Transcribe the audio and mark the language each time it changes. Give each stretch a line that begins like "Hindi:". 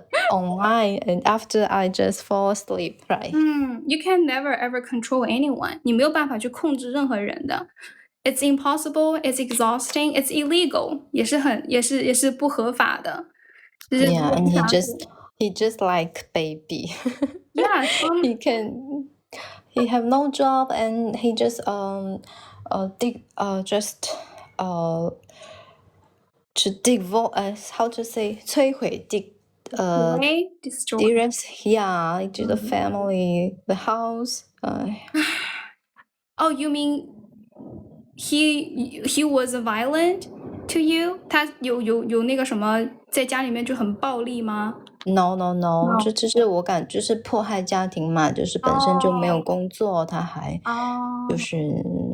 English: online, and after I just fall asleep, right? You can never ever control anyone.
Chinese: 你没有办法去控制任何人的。
English: It's impossible. It's exhausting. It's illegal.
Chinese: 也是不合法的。就是
English: Yeah, and he just like baby. Yeah, he have no job, and he just to divorce, how to say 摧毁 destroy. yeah, to the family, the house. Oh, you mean he was violent to you?
Chinese: 他有那个什么在家里面就很暴力吗？ No, 就是我感就是迫害家庭嘛，就是本身就没有工作，他还就是